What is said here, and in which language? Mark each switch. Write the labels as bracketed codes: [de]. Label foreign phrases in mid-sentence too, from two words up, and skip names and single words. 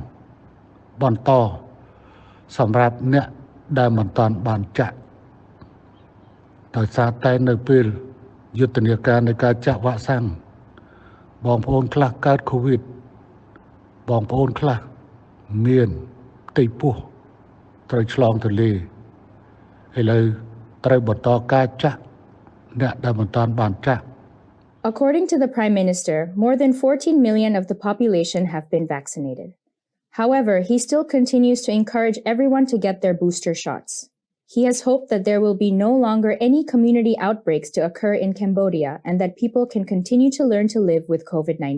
[km] បន្តសម្រាប់អ្នកដែលមិនទាន់បានចាក់ដោយសារតែនៅពេលយុទ្ធនាការនៃការចាក់វ៉ាក់សាំងបងប្អូនខ្លះកើតកូវីដបងប្អូនខ្លះមានផ្ទៃពោះត្រូវឆ្លងទន្លេឥឡូវត្រូវបន្តការចាក់អ្នកដែលមិនទាន់បានចាក់ [en] According to the Prime Minister, more than 14 million of the population have been vaccinated. However, he still continues to encourage everyone to get their booster shots. He has hoped that there will be no longer any community outbreaks to occur in Cambodia and that people can continue to learn to live with COVID-19.